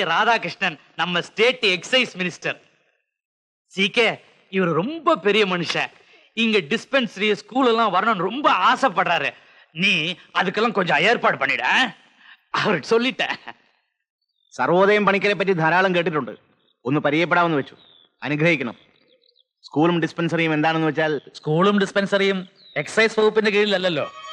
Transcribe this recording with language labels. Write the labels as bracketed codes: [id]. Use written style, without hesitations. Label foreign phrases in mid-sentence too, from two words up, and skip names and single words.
[ta] ராதாகிருஷ்ணன், நம்ம ஸ்டேட் எக்ஸைஸ் மினிஸ்டர். சி.கே. இவர் ரொம்ப பெரிய மனுஷன். இங்க டிஸ்பென்சரி ஸ்கூல் எல்லாம் வரணும்னு ரொம்ப ஆசைப்படுறாரு. நீ அதுக்கெல்லாம் கொஞ்சம் ஏற்பாடு பண்ணிட. அவருக்கு சொல்லிட்டேன். [ml] സർവോദയം പണിക്കരെ പറ്റി ധാരാളം കേട്ടിട്ടുണ്ട്. ഒന്ന് പരിചയപ്പെടാമെന്ന് വെച്ചു. അനുഗ്രഹിക്കണം. സ്കൂളും ഡിസ്പെൻസറിയും എന്താണെന്ന് വെച്ചാൽ? സ്കൂളും ഡിസ്പെൻസറിയും എക്സൈസ് വകുപ്പിന്റെ കീഴിലല്ലോ.